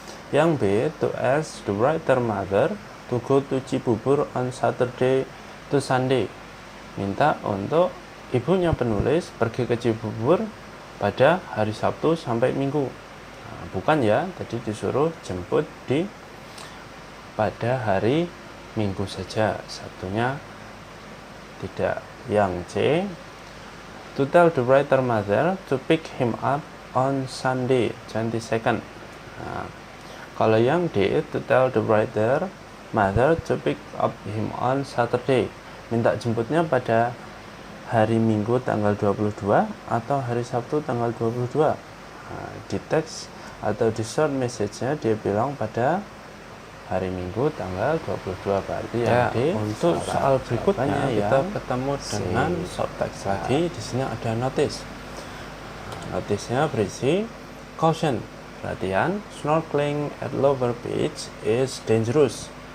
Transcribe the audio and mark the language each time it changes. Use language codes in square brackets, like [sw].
[id] Yang B, [en] to ask the writer mother to go to Cibubur on Saturday to Sunday. [id] Minta untuk ibunya penulis pergi ke Cibubur pada hari Sabtu sampai Minggu. Nah, bukan ya, tadi disuruh jemput pada hari Minggu saja, Sabtunya tidak. Yang C, [en] to tell the writer mother to pick him up on Sunday 22nd. [id] Nah, kalau yang D, [en] to tell the writer mother to pick up him on Saturday, [id] minta jemputnya pada hari Minggu tanggal 22 atau hari Sabtu tanggal 22. Nah, di teks atau di short message-nya dia bilang pada hari Minggu tanggal 22. Berarti ya, D. Untuk soal berikutnya kita ketemu dengan short text lagi. Di sini ada notice. Notice-nya berisi caution, perhatian, [en] snorkeling at lower beach is dangerous.